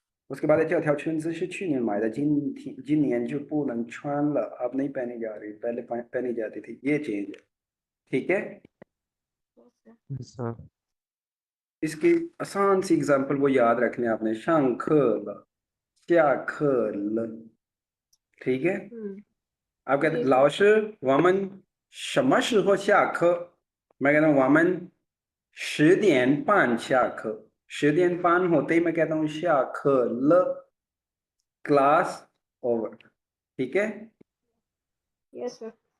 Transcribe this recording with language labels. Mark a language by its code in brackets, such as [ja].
[hi] उसके बाद [zh] 这条裙子是去年买的，今年就不能穿了, [hi] अब नहीं पहनी जा रही, पहले पहनी जाती थी, ये चेंज है, ठीक है। [en] sir [hi] इसकी आसान सी एग्जांपल वो याद रखने आपने, [zh] 上课了，下课了, [hi] ठीक है। आप कहते जी सर [zh] 老师我们什么时候下课? [hi] मैं कहता हूँ [zh] 我们10点半下课, [hi] 10点半होते ही मैं कहता हूँ [zh] 下课了, [en] class over, [hi] ठीक है। [en] yes sir